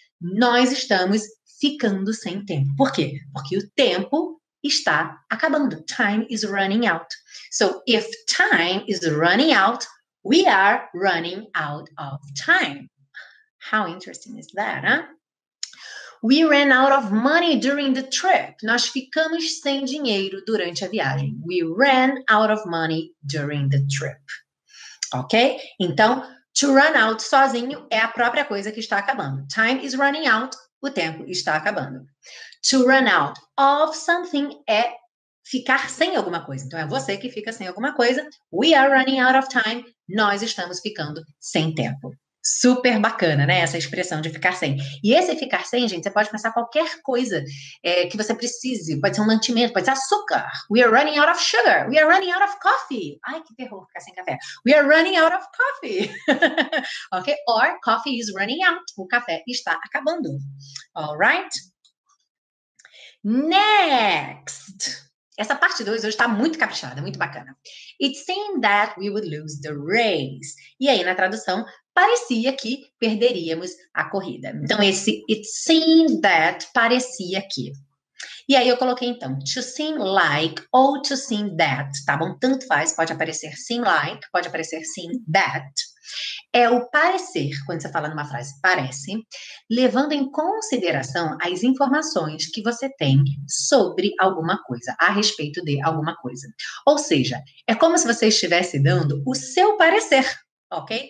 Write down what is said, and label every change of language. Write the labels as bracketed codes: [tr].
[pt] Nós estamos ficando sem tempo. Por quê? Porque o tempo está acabando. [en] Time is running out. So, if time is running out, we are running out of time. How interesting is that, huh? We ran out of money during the trip. [pt] Nós ficamos sem dinheiro durante a viagem. [en] We ran out of money during the trip. ok? [pt] Então, [en] to run out [pt] sozinho é a própria coisa que está acabando. [en] Time is running out, [pt] o tempo está acabando. [en] To run out of something [pt] é ficar sem alguma coisa. Então, é você que fica sem alguma coisa. [en] We are running out of time. [pt] Nós estamos ficando sem tempo. Super bacana, né? Essa expressão de ficar sem. E esse ficar sem, gente, você pode pensar qualquer coisa que você precise. Pode ser um mantimento, pode ser açúcar. [en] We are running out of sugar. We are running out of coffee. [pt] Ai, que terror ficar sem café. [en] We are running out of coffee. Ok? Or coffee is running out. [pt] O café está acabando. [en] Alright? Next! [pt] Essa parte 2 hoje está muito caprichada, muito bacana. [en] It seemed that we would lose the race. [pt] E aí, na tradução, parecia que perderíamos a corrida. Então, esse [en] it seemed that [pt] parecia que. E aí eu coloquei, então, [en] to seem like [pt] ou [en] to seem that, [pt] tá bom? Tanto faz, pode aparecer [en] seem like, [pt] pode aparecer [en] seem that. [pt] É o parecer, quando você fala numa frase parece, levando em consideração as informações que você tem sobre alguma coisa, a respeito de alguma coisa. Ou seja, é como se você estivesse dando o seu parecer, ok?